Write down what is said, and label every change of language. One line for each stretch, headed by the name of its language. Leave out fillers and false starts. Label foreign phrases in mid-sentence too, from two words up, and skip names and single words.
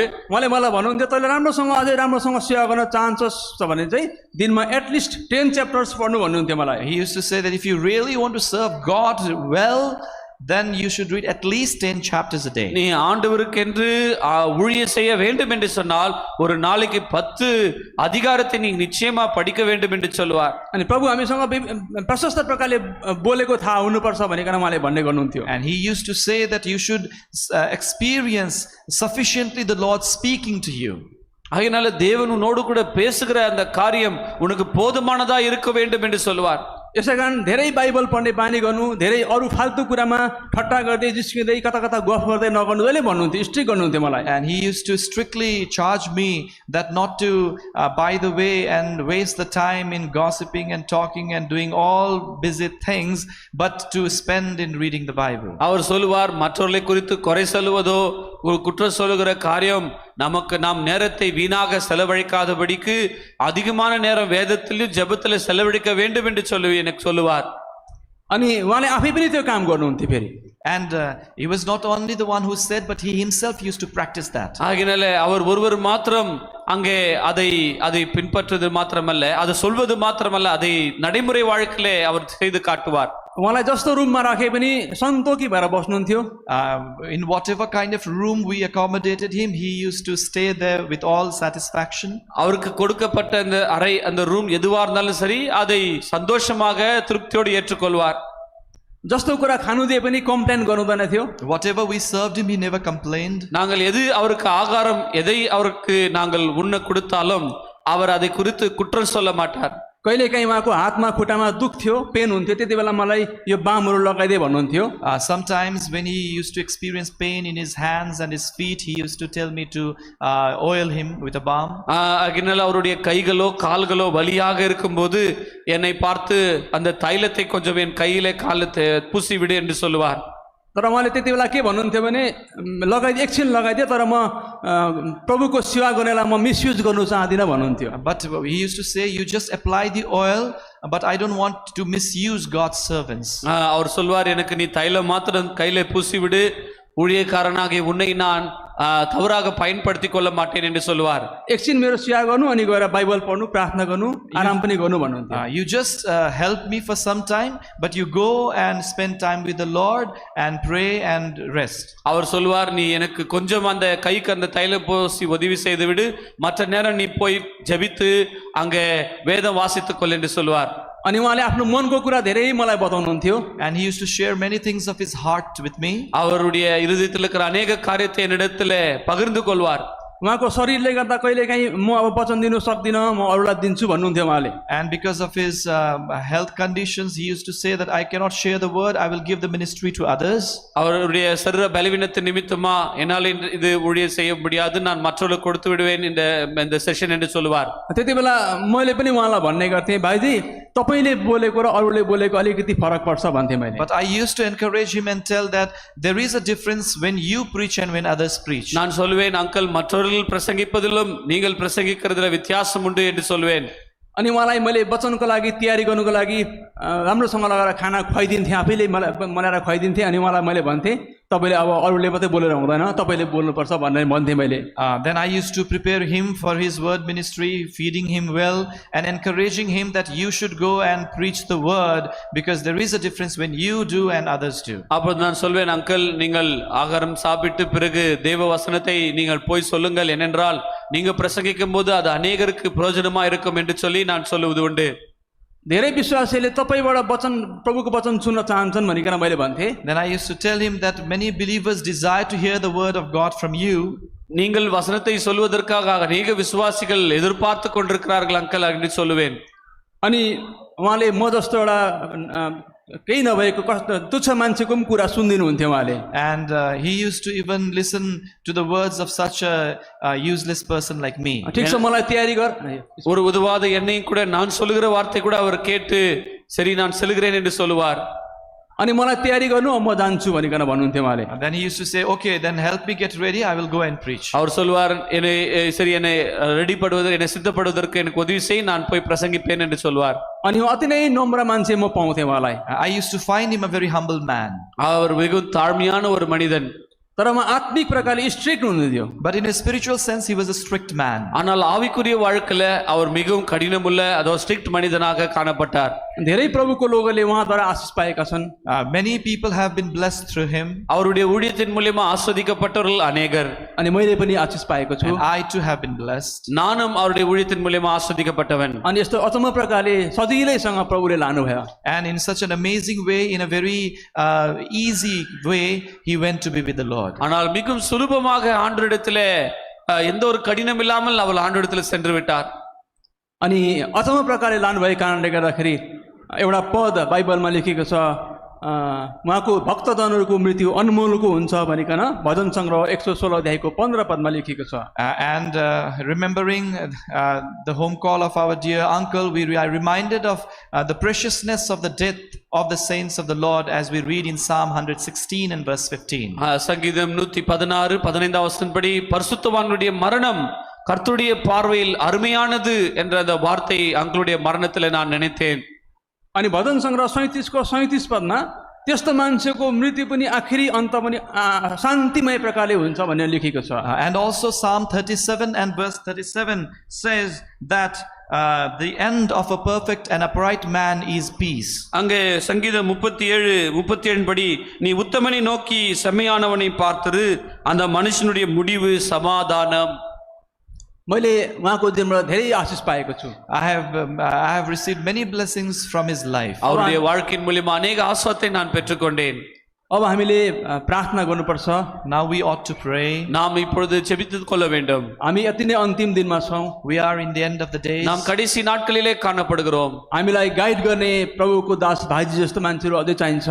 Nepali: उहाँले मलाई भन्नुहुन्थ्यो, तैँले राम्रोसँग अझै राम्रोसँग सेवा गर्न चाहन्छस् भने चाहिँ दिनमा
English: at least 10 chapters
Nepali: पढ्नु भन्नुहुन्थ्यो मलाई.
English: He used to say that if you really want to serve God well, then you should read at least 10 chapters a day.
Tamil: நீ ஆண்டவருக்கென்று ஊழியம் செய்ய வேண்டும் என்று சொன்னால் ஒரு நாளைக்கு 10 அதிகாரத்தை நீ நிச்சயமா படிக்க வேண்டும் என்று சொல்வார்.
Nepali: अनि प्रभु हामीसँग प्रशस्त प्रकारले बोलेको थाहा हुनुपर्छ भनेर उहाँले भन्ने गर्नुहुन्थ्यो.
English: And he used to say that you should experience sufficiently the Lord speaking to you.
Tamil: ஆகையால தேவன் உன்னோடு கூட பேசுகிற அந்த காரியம் உனக்கு போதுமானதா இருக்க வேண்டும் என்று சொல்வார்.
Nepali: यसै कारण धेरै बाइबल पढ्ने बानी गर्नु, धेरै अरू फाल्तु कुरामा ठट्टा गर्दै जिस्किँदै कता कता गफ गर्दै नगर्नु जहिले भन्नुहुन्थ्यो, स्ट्रिक्ट गर्नुहुन्थ्यो मलाई.
English: And he used to strictly charge me that not to by the way and waste the time in gossiping and talking and doing all busy things, but to spend in reading the Bible.
Tamil: அவர் சொல்லுவார், மற்றவர்களை குறித்து குறை சொல்லுவதோ குற்றம் சொல்லுகிற காரியம் நாம் நேரத்தை வீணாக செலவழிக்காதபடிக்கு அதிகமான நேரம் வேதத்திலும் ஜெபத்திலும் செலவழிக்க வேண்டும் என்று எனக்கு சொல்லுவார்.
Nepali: अनि उहाँले आफै पनि त्यो काम गर्नुहुन्थ्यो फेरि.
English: And he was not only the one who said, but he himself used to practice that.
Tamil: ஆகையால அவர் ஒருவர் மாத்திரம் அங்கே அதை பின்பற்றுவது மாத்திரமல்ல, அதை சொல்வது மாத்திரமல்ல, அதை நடைமுறை வாழ்க்கையிலே அவர் செய்து காட்டுவார்.
Nepali: उहाँलाई जस्तो रुममा राखे पनि सन्तोकी भएर बस्नुहुन्थ्यो.
English: In whatever kind of room we accommodated him, he used to stay there with all satisfaction.
Tamil: அவருக்கு கொடுக்கப்பட்ட அந்த அறை, அந்த ரூம் எதுவா இருந்தாலும் சரி, அதை சந்தோஷமாக திருப்தியோடு ஏற்றுக்கொள்வார்.
Nepali: जस्तो कुरा खानु दिए पनि कम्प्लेन गर्नुहुँदैन थियो.
English: Whatever we served him, he never complained.
Tamil: நாங்கள் எது அவருக்கு ஆகாரம், எதை அவருக்கு நாங்கள் உண்ண கொடுத்தாலும் அவர் அதை குறித்து குற்றம் சொல்ல மாட்டார்.
Nepali: कहिलेकाहीँ उहाँको हातमा खुट्टामा दुख थियो, पेन हुन्थ्यो, त्यति बेला मलाई यो बामहरू लगाइदे भन्नुहुन्थ्यो।
English: Sometimes when he used to experience pain in his hands and his feet, he used to tell me to oil him with a balm.
Tamil: அதனால அவருடைய கைகளோ கால்களோ வலியாக இருக்கும்போது என்னை பார்த்து அந்த தைலத்தை கொஞ்சம் என் கையிலே காலத்தை பூசி விடு என்று சொல்லுவார்.
Nepali: तर उहाँले त्यति बेला के भन्नुहुन्थ्यो भने लगाइदिए, एकछिन लगाइदिए, तर म प्रभुको सेवा गर्नेलाई म मिसयुज गर्नु चाहदिनँ भन्नुहुन्थ्यो।
English: But he used to say, you just apply the oil, but I don't want to misuse God's servants.
Tamil: அவர் சொல்வார், எனக்கு நீ தைலம் மாத்திரம் கையில பூசி விடு, ஊழியக்காரனாகிய உன்னை நான் தவறாக பயன்படுத்திக் கொள்ள மாட்டேன் என்று சொல்வார்.
Nepali: एकछिन मेरो सेवा गर्नु, अनि गएर बाइबल पढ्नु, प्रार्थना गर्नु, आराम पनि गर्नु भन्नुहुन्थ्यो।
English: You just help me for some time, but you go and spend time with the Lord and pray and rest.
Tamil: அவர் சொல்வார், நீ எனக்கு கொஞ்சம் அந்த கைக்கு அந்த தைலம் பூசி உதவி செய்து விடு, மற்ற நேரம் நீ போய் ஜெபித்து அங்கே வேதம் வாசித்துக் கொள் என்று சொல்வார்.
Nepali: अनि उहाँले आफ्नो मनको कुरा धेरै मलाई बताउनुहुन्थ्यो।
English: And he used to share many things of his heart with me.
Tamil: அவருடைய இருதயத்தில் இருக்கிற अनेक காரியத்தை என்னிடத்தில் பகிர்ந்து கொள்வார்.
Nepali: उहाँको शरीरले गर्दा कहिलेकाहीँ म अब वचन दिनु सक्दिनँ, म अरूलाई दिन्छु भन्नुहुन्थ्यो उहाँले।
English: And because of his health conditions, he used to say that I cannot share the word, I will give the ministry to others.
Tamil: அவருடைய சரீர பலவீனத்தின் நிமித்தமா என்னால் இது ஊழியம் செய்ய முடியாது, நான் மற்றவர்களுக்கு கொடுத்து விடுவேன் இந்த செஷன் என்று சொல்லுவார்.
Nepali: त्यति बेला मैले पनि उहाँलाई भन्ने गर्थेँ, भाइजी तपाईँले बोलेको र अरूले बोलेको अलिकति फरक पर्छ भन्थेँ मैले।
English: But I used to encourage him and tell that there is a difference when you preach and when others preach.
Tamil: நான் சொல்லுவேன், அங்கிள் மற்றவர்கள் பிரசங்கிப்பதிலும் நீங்கள் பிரசங்கிக்கிறதுல வித்தியாசம் உண்டு என்று சொல்வேன்.
Nepali: अनि उहाँलाई मैले वचनको लागि तयारी गर्नुको लागि राम्रोसँग लगाएर खाना खुवाइदिन्थेँ, आफैले मलाई बनाएर खुवाइदिन्थेँ। अनि उहाँलाई मैले भन्थेँ, तपाईँले अब अरूले मात्रै बोलेर हुँदैन, तपाईँले बोल्नुपर्छ भनेर भन्थेँ मैले।
English: Then I used to prepare him for his word ministry, feeding him well and encouraging him that you should go and preach the word, because there is a difference when you do and others do.
Tamil: அப்போது நான் சொல்வேன், அங்கிள் நீங்கள் ஆகாரம் சாப்பிட்டு பிறகு தேவ வசனத்தை நீங்கள் போய் சொல்லுங்கள், ஏனென்றால் நீங்க பிரசங்கிக்கும் போது அது அநேகருக்கு பிரயோஜனமா இருக்கும் என்று சொல்லி நான் சொல்லுவது உண்டு.
Nepali: धेरै विश्वासीले तपाईँबाट वचन, प्रभुको वचन सुन्न चाहन्छन् भनिकन मैले भन्थेँ।
English: Then I used to tell him that many believers desire to hear the word of God from you.
Tamil: நீங்கள் வசனத்தை சொல்வதற்காக அநேக விசுவாசிகள் எதிர்பார்த்து கொண்டிருக்கிறார்கள் அங்கிள் என்று சொல்லுவேன்.
Nepali: अनि उहाँले म जस्तो एउटा केही नभएको कस्तो तुच्छ मान्छेको पनि कुरा सुनिदिनुहुन्थ्यो उहाँले।
English: And he used to even listen to the words of such a useless person like me.
Nepali: ठिक छ, मलाई तयारी गर।
Tamil: ஒரு உதவாத என்னையும் கூட நான் சொல்லுகிற வார்த்தை கூட அவர் கேட்டு சரி நான் செல்கிறேன் என்று சொல்லுவார்.
Nepali: अनि मलाई तयारी गर्नु, म जान्छु भनिकन भन्नुहुन्थ्यो उहाँले।
English: And then he used to say, okay, then help me get ready, I will go and preach.
Tamil: அவர் சொல்வார், என்னை சரி என்னை ரெடி பண்ணுவதற்கு, என்னை சித்தப்படுவதற்கு எனக்கு உதவி செய், நான் போய் பிரசங்கிப்பேன் என்று சொல்வார்.
Nepali: अनि अति नै नम्र मान्छे म पाउँथेँ उहाँलाई।
English: I used to find him a very humble man.
Tamil: அவர் மிகவும் தாழ்மையான ஒரு மனிதன்.
Nepali: तर म आत्मिक प्रकारले स्ट्रिक्ट हुनुहुन्थ्यो।
English: But in a spiritual sense, he was a strict man.
Tamil: ஆனால் ஆவிக்குரிய வாழ்க்கையில அவர் மிகவும் கடினமுள்ள அதோ ஸ்ட்ரிக்ட் மனிதனாக காணப்பட்டார்.
Nepali: धेरै प्रभुको लोगोले उहाँद्वारा आशिष पाएका छन्।
English: Many people have been blessed through him.
Tamil: அவருடைய ஊழியத்தின் மூலமா ஆஸ்வதிக்கப்பட்டவர்கள் अनेகர்.
Nepali: अनि मैले पनि आशिष पाएको छु।
English: And I too have been blessed.
Tamil: நானும் அவருடைய ஊழியத்தின் மூலமா ஆஸ்வதிக்கப்பட்டவன்.
Nepali: अनि यस्तो अचम्म प्रकारले सजिलैसँग प्रभुले लानुभयो।
English: And in such an amazing way, in a very easy way, he went to be with the Lord.
Tamil: ஆனால் மிகவும் சுலபமாக ஆண்டவரிடத்திலே எந்த ஒரு கடினம் இல்லாமல் அவர் ஆண்டவரிடத்திலே சென்று விட்டார்.
Nepali: अनि अचम्म प्रकारले लानुभएको कारणले गर्दाखेरि एउटा पद बाइबलमा लेखेको छ, उहाँको भक्तजनहरूको मृत्यु अनमोलको हुन्छ भनिकन भजन सङ्ग्रह 116 अध्यायको 15 पदमा लेखेको छ।
English: And remembering the home call of our dear uncle, we are reminded of the preciousness of the death of the saints of the Lord as we read in Psalm 116 and verse 15.
Tamil: சங்கீதம் 116 15 வசனப்படி பரிசுத்தவான்களுடைய மரணம் கர்த்தருடைய பார்வையில் அருமையானது என்ற அந்த வார்த்தை அங்களுடைய மரணத்தில் நான் நினைத்தேன்.
Nepali: अनि भजन सङ्ग्रह 37 को 37 पदमा त्यस्तो मान्छेको मृत्यु पनि आखिरी अन्त पनि शान्तिमय प्रकारले हुन्छ भनेर लेखेको छ।
English: And also Psalm 37 and verse 37 says that the end of a perfect and upright man is peace.
Tamil: அங்கே சங்கீதம் 37 படி நீ உத்தமனை நோக்கி செம்மையானவனை பார்த்திரு, அந்த மனுஷனுடைய முடிவு சமாதானம்.
Nepali: मैले उहाँको दिनबाट धेरै आशिष पाएको छु।
English: I have received many blessings from his life.
Tamil: அவருடைய வாழ்க்கையின் மூலமா अनेक ஆசீர்வாதத்தை நான் பெற்றுக்கொண்டேன்.
Nepali: अब हामीले प्रार्थना गर्नुपर्छ।
English: Now we ought to pray.
Tamil: நாம் இப்பொழுது ஜெபித்துக் கொள்ள வேண்டும்.
Nepali: हामी अति नै अन्तिम दिनमा छौँ।
English: We are in the end of the days.
Tamil: நாம் கடைசி நாட்களிலே காணப்படுகிறோம்.
Nepali: हामीलाई गाइड गर्ने प्रभुको दास भाइजी जस्तो मान्छेहरू अझै चाहिन्छ।